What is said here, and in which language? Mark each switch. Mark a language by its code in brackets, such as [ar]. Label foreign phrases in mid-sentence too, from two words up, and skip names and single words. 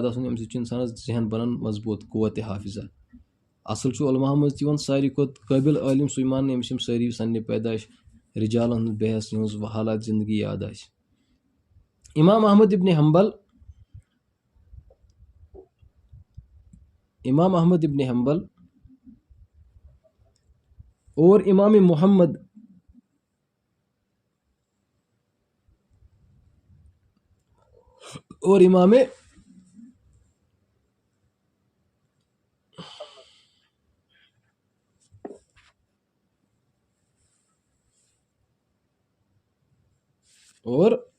[ks] آسن امہ سۭتۍ چھُ انسانس ذہن بنان مضبوط قوت حافظہ اصل چھُ علماء منٛز تہِ یِوان ساروی کھۄتہٕ قٲبل عٲلم سُے ماننہٕ ییٚمِس یِم سٲری سنہِ پیدائش رجالن ہٕنٛز بحث یِہٕنٛز حالات زندگی یاد آسہِ امام احمد ابن حنبل اور امام محمد اور امام اور